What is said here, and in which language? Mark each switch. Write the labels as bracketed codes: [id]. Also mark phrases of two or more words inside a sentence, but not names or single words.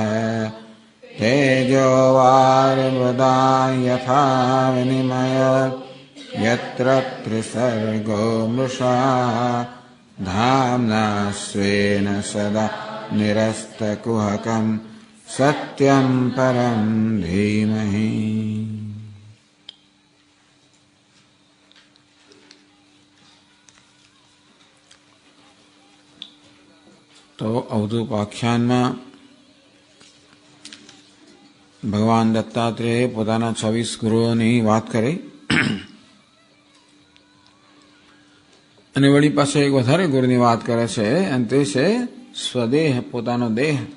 [sa] तेजो वारिमृदां यथा विनिमयो यत्र त्रिसर्गो मृषा धाम्ना स्वेन सदा निरस्तकुहकं सत्यं परं धीमहि। [gu] તો અવધૂતાખ્યાનમાં ભગવાન દત્તાત્રેય પોતાના 26 ગુરુઓની વાત કરી અને વળી પાસે એક વધારે ગુરુની વાત કરે છે અને તે છે સ્વદેહ, પોતાનો દેહ.